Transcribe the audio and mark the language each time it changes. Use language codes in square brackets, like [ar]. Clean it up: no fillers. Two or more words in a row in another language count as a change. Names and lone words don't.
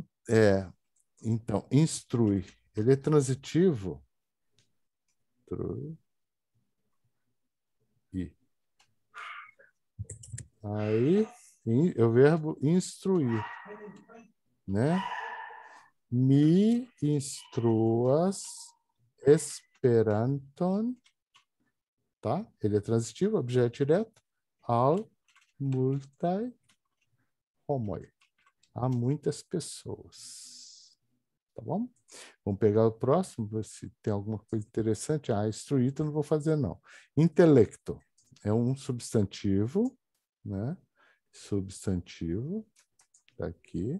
[pt] Então, instrui. Ele é transitivo. Aí, é o verbo instruir. Né? [eo] Mi instruas Esperanton, [pt] tá? Ele é transitivo, objeto direto. [eo] Al multae homoi. [pt] Há muitas pessoas. Tá bom? Vamos pegar o próximo, ver se tem alguma coisa interessante. Instruído eu não vou fazer, não. Intelecto é um substantivo, né? Substantivo, tá aqui.